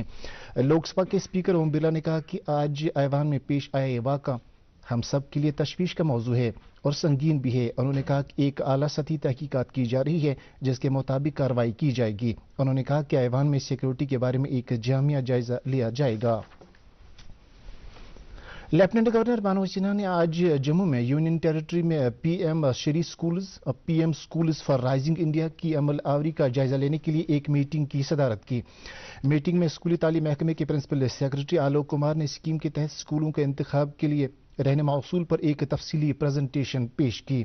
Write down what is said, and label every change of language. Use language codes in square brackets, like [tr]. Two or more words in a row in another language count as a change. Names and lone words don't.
[ur] لوک سبھا کے اسپیکر اوم برلا نے کہا کہ آج ایوان میں پیش آیا یہ واقعہ ہم سب کے لیے تشویش کا موضوع ہے اور سنگین بھی ہے۔ انہوں نے کہا کہ ایک اعلیٰ سطحی تحقیقات کی جا رہی ہے جس کے مطابق کارروائی کی جائے گی۔ انہوں نے کہا کہ ایوان میں سیکورٹی کے بارے میں ایک جامع جائزہ لیا جائے گا۔ لیفٹیننٹ گورنر منوج سنہا نے آج جموں میں یونین ٹیریٹری میں پی ایم شری اسکولز، پی ایم اسکولز فار رائزنگ انڈیا کی عمل آوری کا جائزہ لینے کے لیے ایک میٹنگ کی صدارت کی۔ میٹنگ میں اسکولی تعلیم محکمے کے پرنسپل سیکرٹری آلوک کمار نے اسکیم کے تحت اسکولوں کے انتخاب کے لیے رہنما اصول پر ایک تفصیلی پریزنٹیشن پیش کی۔